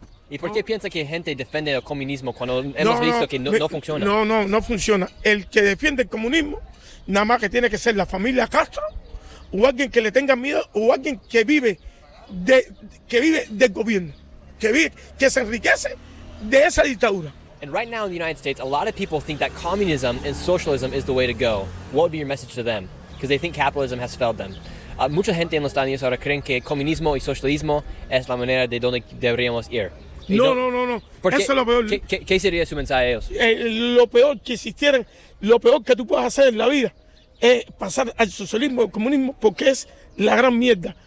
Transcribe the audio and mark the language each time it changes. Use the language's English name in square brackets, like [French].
[Spanish] ¿Y por qué piensa que gente defiende el comunismo cuando hemos visto que no funciona? No funciona. El que defiende el comunismo, nada más que tiene que ser la familia Castro, o alguien que le tenga miedo, o alguien que vive del gobierno, que se enriquece de esa dictadura. [English] And right now in the United States, a lot of people think that communism and socialism is the way to go. What would be your message to them? Because they think capitalism has failed them. [Spanish] Mucha gente en los Estados Unidos ahora creen que comunismo y socialismo es la manera de donde deberíamos ir. No. Porque, Eso es lo peor. ¿Qué sería su mensaje a ellos? Lo peor que existieran, lo peor que tú puedas hacer en la vida es pasar al socialismo, al comunismo, porque es la gran mierda.